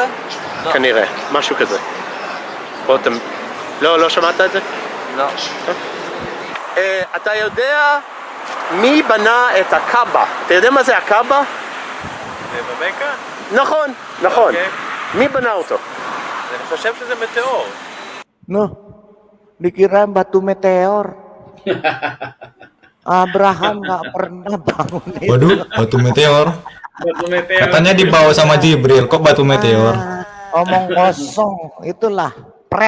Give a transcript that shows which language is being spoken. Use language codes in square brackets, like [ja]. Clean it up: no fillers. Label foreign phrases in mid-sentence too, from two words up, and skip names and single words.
[he] כנראה, משהו כזה. לא שמעת את זה? לא. אתה יודע מי בנה את הקאבה? אתה יודע מה זה הקאבה? במכה? נכון. מי בנה אותו? אני חושב שזה מטאור. [id] Nuh, dikira batu meteor. Abraham nggak pernah bangun itu. Waduh, batu meteor. Katanya dibawa sama Jibril, kok batu meteor? Omong kosong, itulah pret.